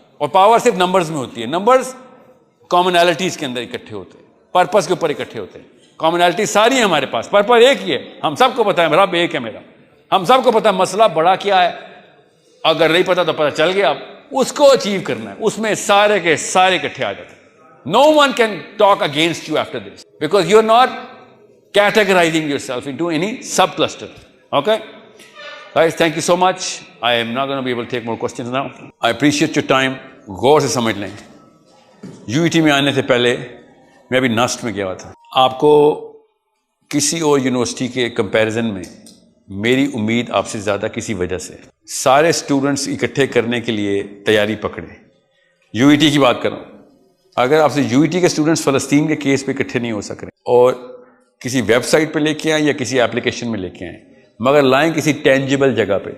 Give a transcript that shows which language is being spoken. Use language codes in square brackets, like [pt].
[ur] اور پاور صرف نمبرز میں ہوتی ہے. نمبرز کامنالٹیز کے اندر اکٹھے ہوتے ہیں, پرپس کے اوپر اکٹھے ہوتے ہیں. کامنالٹی ساری ہے ہمارے پاس, پرپس ایک ہی ہے. ہم سب کو پتا ہے رب ایک ہے میرا, ہم سب کو پتا ہے مسئلہ بڑا کیا ہے. اگر نہیں پتا تو پتا چل گیا, اب اس کو اچیو کرنا ہے. اس میں سارے کے سارے اکٹھے آ جاتے ہیں. [en] No one can talk against you after this because you're not categorizing yourself into any subcluster. Okay? Guys, thank you so much. I am not going to be able to take more questions now. I appreciate your time. [ur] غور سے سمجھ لیں. UET میں آنے سے پہلے میں ابھی نسٹ میں گیا ہوا تھا. آپ کو کسی اور یونیورسٹی کے کمپیریزن میں میری امید آپ سے زیادہ کسی وجہ سے. سارے اسٹوڈنٹس اکٹھے کرنے کے لیے تیاری پکڑیں. UET کی بات کروں, اگر آپ سے UET کے اسٹوڈنٹس فلسطین کے کیس پہ اکٹھے نہیں ہو سک رہے اور کسی ویب سائٹ پہ لے کے آئیں یا کسی اپلیکیشن میں لے کے آئیں, مگر لائیں کسی ٹینجیبل جگہ پہ.